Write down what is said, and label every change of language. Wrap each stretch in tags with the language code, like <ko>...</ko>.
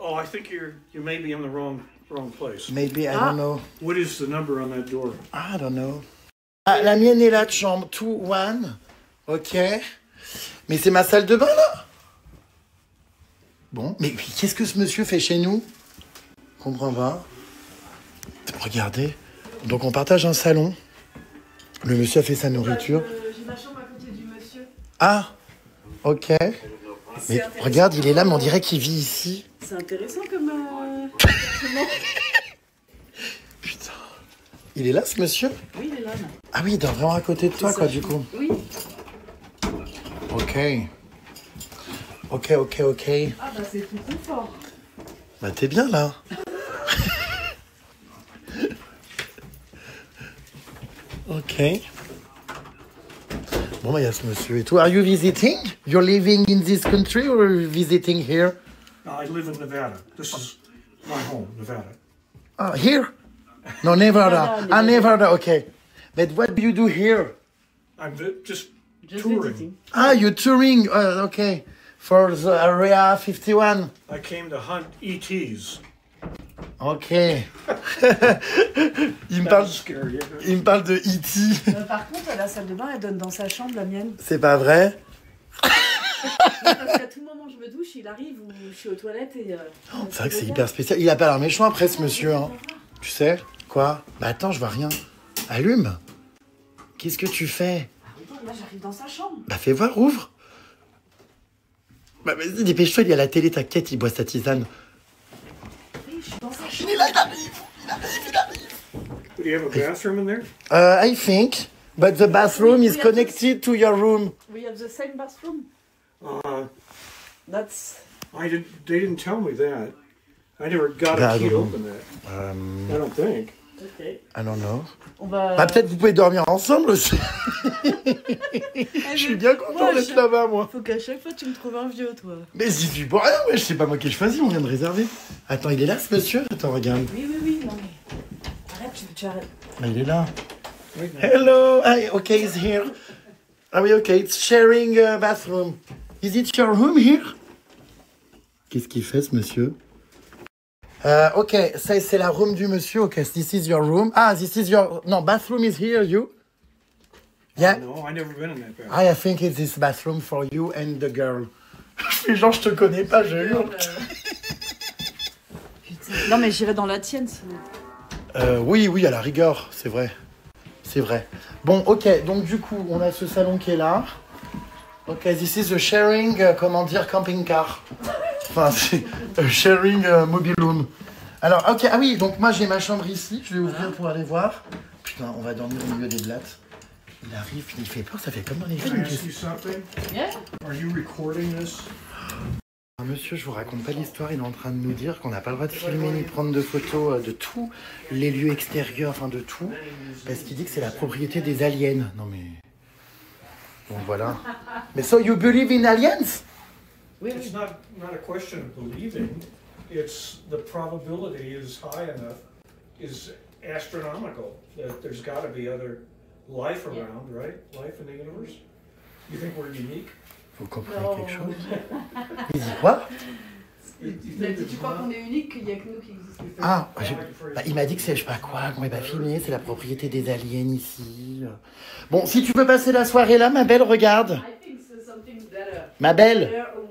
<en>Oh, I think you may be in the wrong place. Maybe, I don't know. What is the number on that door? I don't know.</en> <fr>Ah, la mienne est là de chambre 2-1. Ok. Mais c'est ma salle de bain, là? Bon, mais qu'est-ce que ce monsieur fait chez nous? Je comprends pas. Regardez. Donc, on partage un salon. Le monsieur a fait sa nourriture. J'ai ma chambre à côté du monsieur. Ah, ok. Mais regarde, il est là, mais on dirait qu'il vit ici. C'est intéressant comme appartement. Putain. Il est là, ce monsieur? Oui, il est là. Ah oui, il dort vraiment à côté de toi, quoi, du coup. Oui. Ok. Ok. Ah bah c'est tout confort. Bah t'es bien, là. Ok. Bon, bah il y a ce monsieur et tout.</fr> <en>Are you visiting? You're living in this country or visiting here? No, I live in Nevada. This is my home, Nevada. Ah, here? No, Nevada. Ah, Nevada, okay. But what do you do here? I'm just touring. visiting. Ah, you're touring. Okay. For the Area 51. I came to hunt ETs.</en> <fr>Ok. il me parle de E.T. Par contre, la salle de bain, elle donne dans sa chambre, la mienne. C'est pas vrai? Parce qu'à tout moment, je me douche, il arrive ou je suis aux toilettes et... C'est vrai que c'est hyper spécial. Il a pas l'air méchant après, ce monsieur. Hein. Tu sais? Quoi? Bah attends, je vois rien. Allume. Qu'est-ce que tu fais? Là, j'arrive dans sa chambre. Bah fais voir, ouvre. Bah vas-y, dépêche-toi, il y a la télé, t'inquiète, il boit sa tisane. Oui, je suis dans sa chambre. Il est là, il arrive.</fr> <en>Do you have a bathroom in there? I think, but the bathroom is connected to your room. We have the same bathroom. That's... They didn't tell me that. I never got a key to open that. I don't think. Ok. I don't know.</en> <fr>On va... Bah peut-être vous pouvez dormir ensemble aussi. Je suis bien content d'être là-bas, moi. Faut qu'à chaque fois tu me trouves un vieux, toi. Mais j'y suis pour rien, ouais, je sais pas moi qui ai choisi, on vient de réserver. Attends, il est là ce monsieur? Attends, regarde. Oui, non mais... Arrête, tu arrêtes. Ah, il est là.</fr> <en>Hello, okay, he's here.</en> <fr>Ah oui,</fr> <en>ok, it's sharing a bathroom. Is it your room here?</en> <fr>Qu'est-ce qu'il fait ce monsieur? Ok, ça c'est la room du monsieur.</fr> <en>Ok, this is your room. Ah, this is your... No, bathroom is here, you? Yeah? No, I never been in that bathroom. I think it's this bathroom for you and the girl.</en> <fr>Les gens, je te connais pas, je hurle. Putain. Non mais j'irai dans la tienne sinon. Oui, à la rigueur, c'est vrai. C'est vrai. Bon, ok, donc du coup, on a ce salon qui est là.</fr> <en>Ok, this is a sharing,</en> <fr>comment dire,</fr> <en>camping car.</en> <fr>Enfin, c'est</fr> <en>a sharing mobile home.</en> <fr>Alors, ok, ah oui, donc moi j'ai ma chambre ici, je vais ouvrir pour aller voir. Putain, on va dormir au milieu des blattes. Il arrive, il fait peur, ça fait comme dans les</fr> <en>Can I</en> <fr>films.</fr> <en>ask you something? Yeah. Are you recording this?</en> <fr>Monsieur, je vous raconte pas l'histoire, il est en train de nous dire qu'on n'a pas le droit de filmer ni prendre de photos de tous les lieux extérieurs, enfin de tout, parce qu'il dit que c'est la propriété des aliens. Non mais... Donc voilà. Mais</fr> <en>so you believe in aliens?</en> <fr>Oui,</fr> <en>It's not a question of believing. It's the probability is high enough, is astronomical, that there's got to be other life around, right? Life in the universe. You think we're unique?</en> <fr>Vous comprenez quelque chose? Il dit quoi? Tu crois qu'on est unique, qu'il n'y a que nous qui existons? Ah, il m'a dit que c'est je sais pas quoi, qu'on n'est pas filmé, c'est la propriété des aliens ici. Bon, si tu veux passer la soirée là, ma belle, regarde. Ma belle.</fr>